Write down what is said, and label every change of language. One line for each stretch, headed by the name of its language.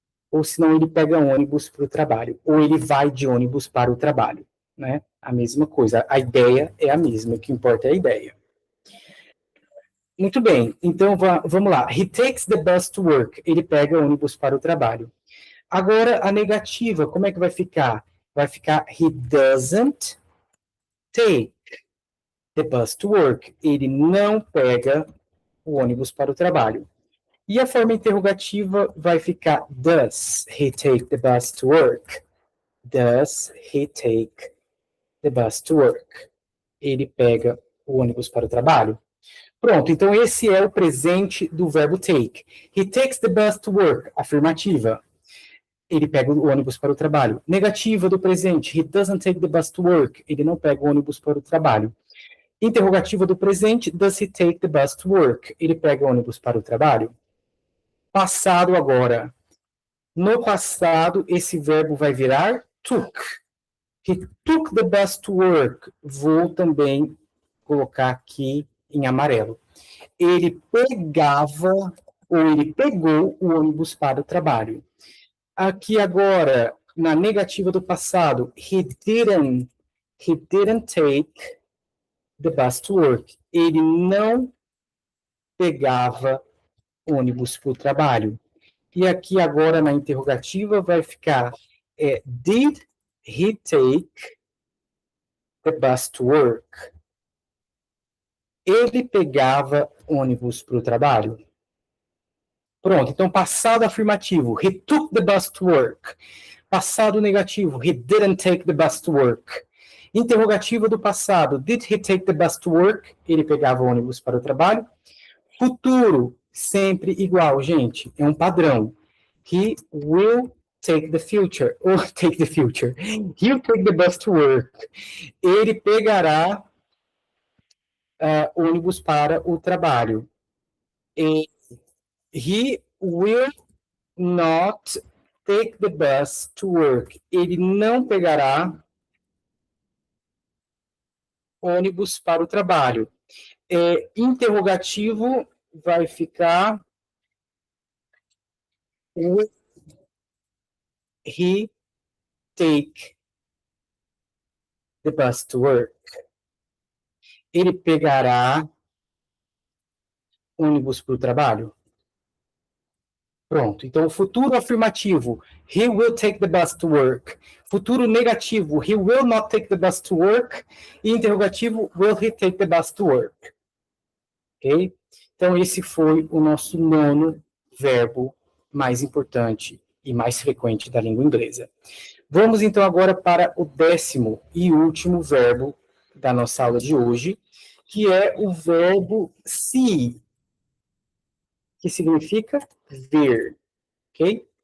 Portuguese: Ou senão ele pega ônibus para o trabalho. Ou ele vai de ônibus para o trabalho. Né? A mesma coisa. A ideia é a mesma. O que importa é a ideia. Muito bem. Então, vamos lá.
English: He takes the bus to work.
Portuguese: Ele pega ônibus para o trabalho. Agora, a negativa, como é que vai ficar? Vai ficar
English: he doesn't take the bus to work.
Portuguese: Ele não pega o ônibus para o trabalho. E a forma interrogativa vai ficar
English: does he take the bus to work? Does he take the bus to work?
Portuguese: Ele pega o ônibus para o trabalho. Pronto, então esse é o presente do verbo take.
English: He takes the bus to work.
Portuguese: Afirmativa. Ele pega o ônibus para o trabalho. Negativa do presente.
English: He doesn't take the bus to work.
Portuguese: Ele não pega o ônibus para o trabalho. Interrogativa do presente.
English: Does he take the bus to work?
Portuguese: Ele pega o ônibus para o trabalho. Passado agora. No passado, esse verbo vai virar took.
English: He took the bus to work.
Portuguese: Vou também colocar aqui em amarelo. Ele pegava, ou ele pegou o ônibus para o trabalho. Aqui agora, na negativa do passado,
English: he didn't take the bus to work.
Portuguese: Ele não pegava ônibus para o trabalho. E aqui agora na interrogativa vai ficar
English: did he take the bus to work.
Portuguese: Ele pegava ônibus para o trabalho? Pronto, então passado afirmativo,
English: he took the bus to work.
Portuguese: Passado negativo,
English: he didn't take the bus to work.
Portuguese: Interrogativo do passado,
English: did he take the bus to work?
Portuguese: Ele pegava ônibus para o trabalho. Futuro, sempre igual, gente, é um padrão.
English: He will take the future, or take the future. He'll take the bus to work.
Portuguese: Ele pegará ônibus para o trabalho.
English: E he will not take the bus to work.
Portuguese: Ele não pegará ônibus para o trabalho. Interrogativo vai ficar
English: will he take the bus to work?
Portuguese: Ele pegará ônibus para o trabalho? Pronto. Então, futuro afirmativo,
English: he will take the bus to work.
Portuguese: Futuro negativo,
English: he will not take the bus to work.
Portuguese: E interrogativo,
English: will he take the bus to work? Ok?
Portuguese: Então, esse foi o nosso nono verbo mais importante e mais frequente da língua inglesa. Vamos, então, agora para o 10º e último verbo da nossa aula de hoje, que é o verbo see, que significa ver, ok?